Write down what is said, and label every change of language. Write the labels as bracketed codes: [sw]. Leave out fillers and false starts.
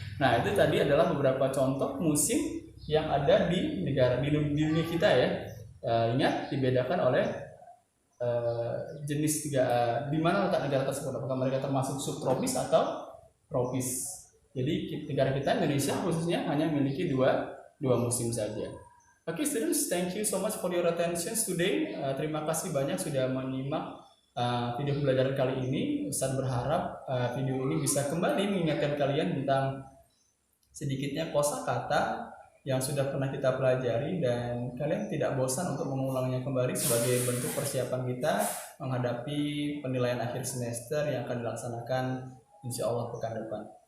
[id] Nah, itu tadi adalah beberapa contoh musim yang ada di dunia kita ya. Ingat, dibedakan oleh jenis di mana letak negara tersebut, apakah mereka termasuk subtropis atau tropis. Jadi negara kita Indonesia khususnya hanya memiliki dua musim saja. [en] Oke, students, thank you so much for your attention today. [id] Terima kasih banyak sudah menyimak video pembelajaran kali ini. Ustaz berharap video ini bisa kembali mengingatkan kalian tentang sedikitnya kosakata yang sudah pernah kita pelajari, dan kalian tidak bosan untuk mengulangnya kembali sebagai bentuk persiapan kita menghadapi penilaian akhir semester yang akan dilaksanakan insya Allah pekan depan.